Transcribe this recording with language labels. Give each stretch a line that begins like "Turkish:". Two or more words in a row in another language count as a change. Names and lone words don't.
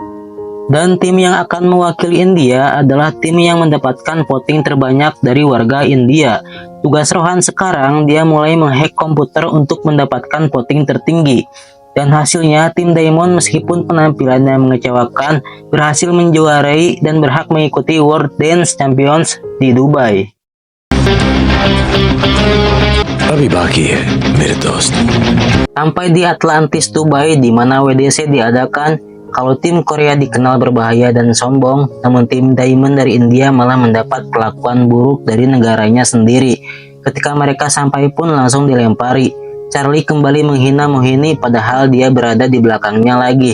Indonesian: Dan tim yang akan mewakili India adalah tim yang mendapatkan voting terbanyak dari warga India. Tugas Rohan sekarang, dia mulai menghack komputer untuk mendapatkan voting tertinggi. Dan hasilnya, tim Diamond meskipun penampilannya mengecewakan, berhasil menjuarai dan berhak mengikuti World Dance Champions di Dubai.
Hindi: अभी बाकी है मेरे दोस्त.
Indonesian: Sampai di Atlantis Dubai di mana WDC diadakan. Kalau tim Korea dikenal berbahaya dan sombong, namun tim Diamond dari India malah mendapat perlakuan buruk dari negaranya sendiri. Ketika mereka sampai pun langsung dilempari. Charlie kembali menghina Mohini padahal dia berada di belakangnya lagi.